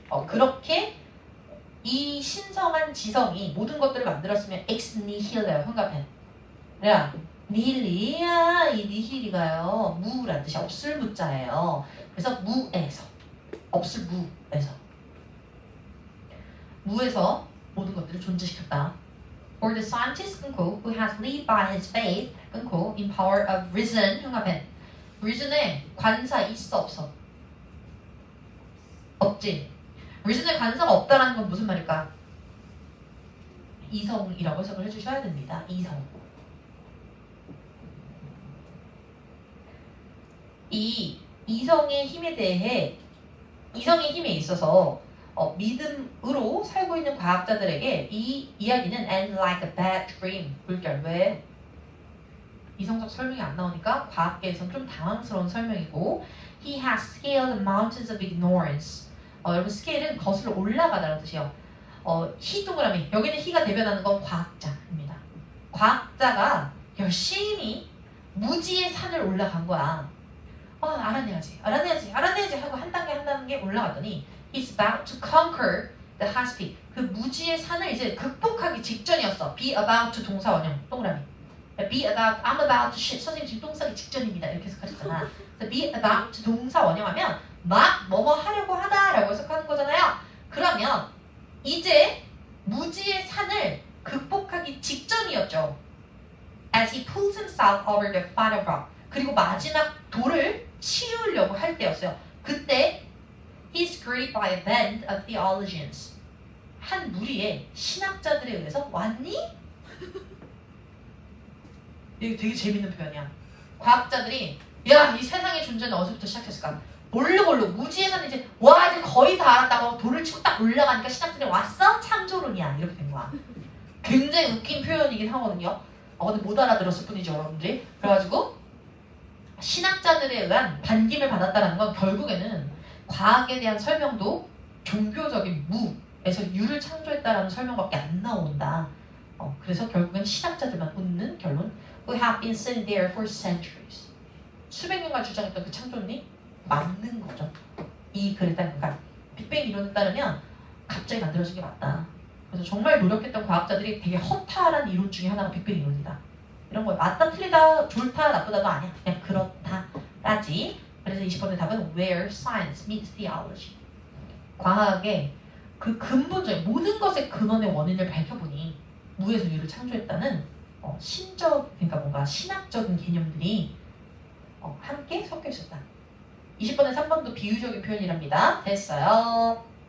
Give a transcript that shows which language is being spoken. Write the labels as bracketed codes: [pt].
[ko] 그렇게 이 신성한 지성이 모든 것들을 만들었으면 ex nihil요 현관펜. 야 니힐리야 이 니힐이가요 무란 뜻이 없을 무자예요. 그래서 무에서 없을 무에서 모든 것들을 존재시켰다. [en] For the scientist 끊고 who has lived by his faith 끊고 in power of reason 흉합엔 reason에 [ko] 관사 있어 없어? 없지. reason에 관사가 없다라는 건 무슨 말일까? 이성이라고 해석을 해주셔야 됩니다. 이성. 이 이성의 힘에 대해 이성의 힘에 있어서 믿음으로 살고 있는 과학자들에게 이 이야기는 [en] end like a bad dream. [ko] 물결 왜? 이성적 설명이 안 나오니까 과학계에서는 좀 당황스러운 설명이고 [en] he has scaled the mountains of ignorance. [ko] 여러분 스케일은 거슬러 올라가다라는 뜻이에요. he 동그라미 여기는 he가 대변하는 건 과학자입니다. 과학자가 열심히 무지의 산을 올라간 거야. 알아내야지 하고 한 단계 올라갔더니 [en] he's about to conquer the highest peak. [ko] 그 무지의 산을 이제 극복하기 직전이었어. be about to 동사 원형 동그라미. [en] be about, I'm about to shit. [ko] 선생님 지금 똥 싸기 직전입니다. 이렇게 해석하셨잖아. 그래서 be about to 동사 원형하면 막 뭐뭐 하려고 하다라고 해석하는 거잖아요. 그러면 이제 무지의 산을 극복하기 직전이었죠. [en] As he pulls himself over the final rock. [ko] 그리고 마지막 돌을 치우려고 할 때였어요. [en] 그때 he's greeted by a band of theologians. [ko] 한 무리의 신학자들에 의해서 왔니? 이게 되게 재밌는 표현이야. 과학자들이 야, 이 세상의 존재는 어디서부터 시작했을까? 모르고 무지의 산이 이제 이제 거의 다 알았다고 돌을 치고 딱 올라가니까 신학들이 왔어? 창조론이야. 이렇게 된 거야. 굉장히 웃긴 표현이긴 하거든요. 근데 못 알아들었을 뿐이죠, 여러분들이. 그래가지고 신학자들에 의한 반김을 받았다는 건 결국에는 과학에 대한 설명도 종교적인 무에서 유를 창조했다라는 설명밖에 안 나온다. 그래서 결국엔 신학자들만 웃는 결론. [en] We have been sitting there for centuries. [ko] 수백 년간 주장했던 그 창조론이 맞는 거죠. 이 글에 따르면 그러니까 빅뱅 이론에 따르면 갑자기 만들어진 게 맞다. 그래서 정말 노력했던 과학자들이 되게 허탈한 이론 중에 하나가 빅뱅 이론이다. 이런 거 맞다 틀리다 좋다 나쁘다도 아니야. 그냥 그렇다까지. 그래서 20번의 답은 [en] where science meets theology. [ko] 과학의 그 근본적인 모든 것의 근원의 원인을 밝혀보니 무에서 유를 창조했다는 신적 그러니까 뭔가 신학적인 개념들이 함께 섞여 있었다. 20번에 3번도 비유적인 표현이랍니다. 됐어요.